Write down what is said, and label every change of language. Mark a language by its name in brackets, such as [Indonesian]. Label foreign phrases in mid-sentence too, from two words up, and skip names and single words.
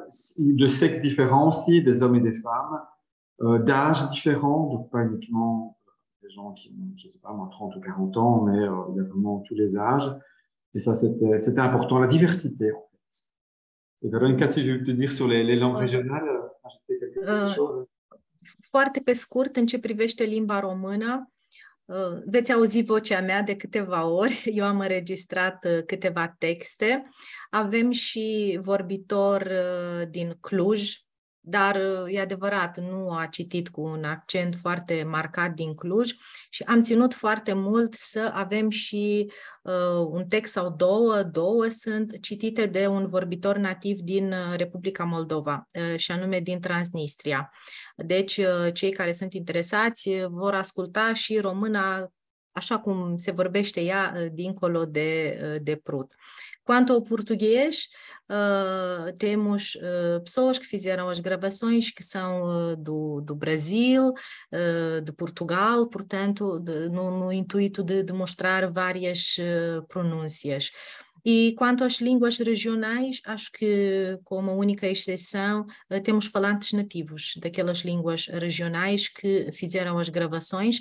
[French] De sexes différents aussi, des hommes et des femmes. D'âges différents, donc pas uniquement des gens qui ont, je ne sais pas moi, 30 ou 40 ans, mais il y a vraiment tous les âges. Et ça, c'était important, la diversité, en fait. Et Veronica, si je veux te dire sur les langues régionales, ajouter quelque chose? [Romanian] Foarte pe scurt, în ce privește limba română, veți auzi vocea mea de câteva ori. Eu am înregistrat câteva texte. Avem și vorbitor din Cluj, dar e adevărat, nu a citit cu un accent foarte marcat din Cluj și am ținut foarte mult să avem și un text sau două sunt citite de un vorbitor nativ din Republica Moldova și anume din Transnistria. Deci cei care sunt interesați vor asculta și româna așa cum se vorbește ea dincolo de Prut. [Portuguese] Quanto ao português, temos pessoas que fizeram as gravações que são do Brasil, de Portugal, portanto, no intuito de demonstrar várias pronúncias. E quanto às línguas regionais, acho que, com uma única exceção, temos falantes nativos daquelas línguas regionais que fizeram as gravações.